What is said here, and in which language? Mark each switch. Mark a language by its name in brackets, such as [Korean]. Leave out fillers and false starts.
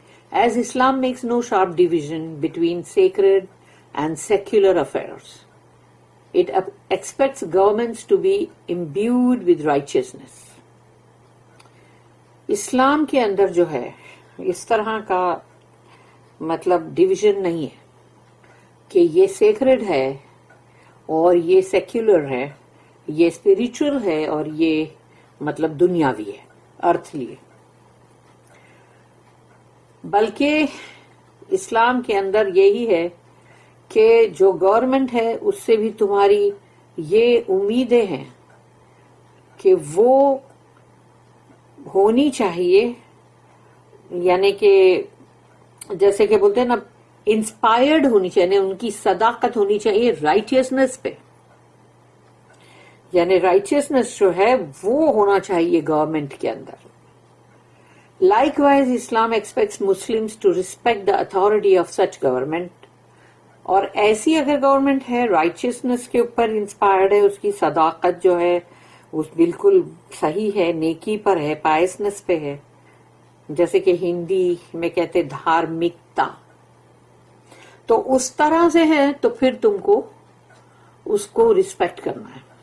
[English] As Islam makes no sharp division between sacred and secular affairs, it expects governments to be imbued with righteousness. [Urdu] اسلام کے اندر جو ہے اس طرح کا مطلب division نہیں ہے کہ یہ سیکرڈ ہے اور یہ سیکولر ہے، یہ اسپریچول ہے اور یہ مطلب دنیاوی ہے، ارتھلی ہے. بلکہ اسلام کے اندر یہی ہے کہ جو گورنمنٹ ہے اس سے بھی تمہاری یہ امیدیں ہیں کہ وہ ہونی چاہیے، یعنی کہ جیسے کہ بولتے ہیں نا انسپائرڈ ہونی چاہیے، ان کی صداقت ہونی چاہیے رائٹیسنس پہ، یعنی رائٹیسنس جو ہے وہ ہونا چاہیے گورنمنٹ کے اندر. [English] Likewise, Islam expects Muslims to respect the authority of such government. [Urdu] اور ایسی اگر گورنمنٹ ہے رائچیسنس کے اوپر انسپائرڈ ہے، اس کی صداقت جو ہے وہ بالکل صحیح ہے، نیکی پر ہے، پائسنس پہ ہے، جیسے کہ ہندی میں کہتے دھارمکتا، تو اس طرح سے ہے تو پھر تم کو اس کو ریسپیکٹ کرنا ہے.